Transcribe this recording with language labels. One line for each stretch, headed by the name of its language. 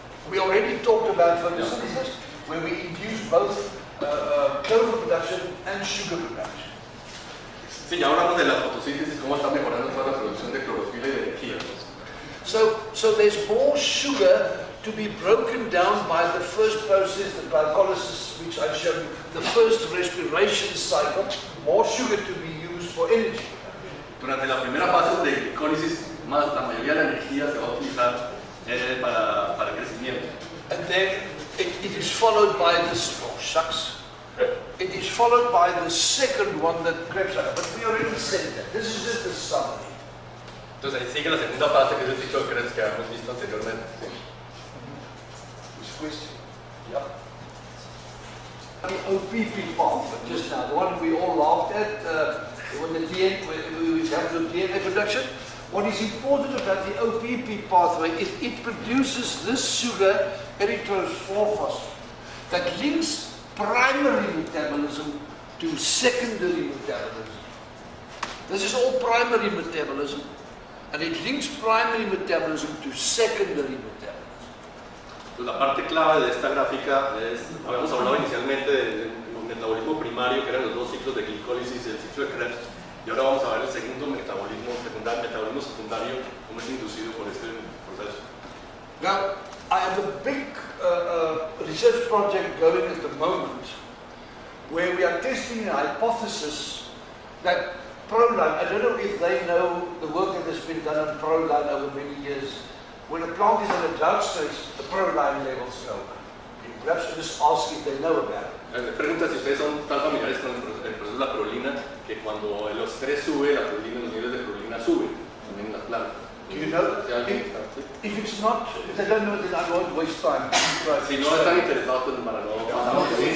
English: We already talked about photosynthesis, where we induce both chlorophyll production and sugar production.
Spanish: Sí, ya hablamos de la fotosíntesis, cómo está mejorando toda la producción de clorofila y de energía.
English: So there's more sugar to be broken down by the first process, the glycolysis, which I showed you, the first respiration cycle, more sugar to be used for energy.
Spanish: Durante la primera fase de glicólisis, la mayoría de la energía se va a utilizar para el crecimiento.
English: And then it is followed by this, oh shucks, it is followed by the second one that grabs up. But we already said that. This is just a summary.
Spanish: Entonces ahí sigue la segunda fase, que es el ciclo de Krebs que habíamos visto anteriormente. Sí.
English: Which question? Yeah. The OPP pathway just now, the one we all laughed at, when the DNA, we have the DNA production. What is important about the OPP pathway is it produces this sugar, erythrose 4-phosphate, that links primary metabolism to secondary metabolism. This is all primary metabolism, and it links primary metabolism to secondary metabolism.
Spanish: La parte clave de esta gráfica es, habíamos hablado inicialmente del metabolismo primario, que eran los dos ciclos de glicólisis y el ciclo de Krebs, y ahora vamos a ver el segundo metabolismo secundario, cómo es inducido por este proceso.
English: Now, I have a big research project going at the moment where we are testing a hypothesis that proline, I don't know if they know the work that has been done on proline over many years. When a plant is in a drought stage, the proline levels go up. Perhaps you just ask if they know about it.
Spanish: Pregunta si ustedes son tan familiares con el proceso de la prolina, que cuando el estrés sube, la prolina, los niveles de prolina suben, también en las plantas.
English: Do you know? If it's not, if they don't know, then I won't waste time.
Spanish: Si no están interesados, pues para no...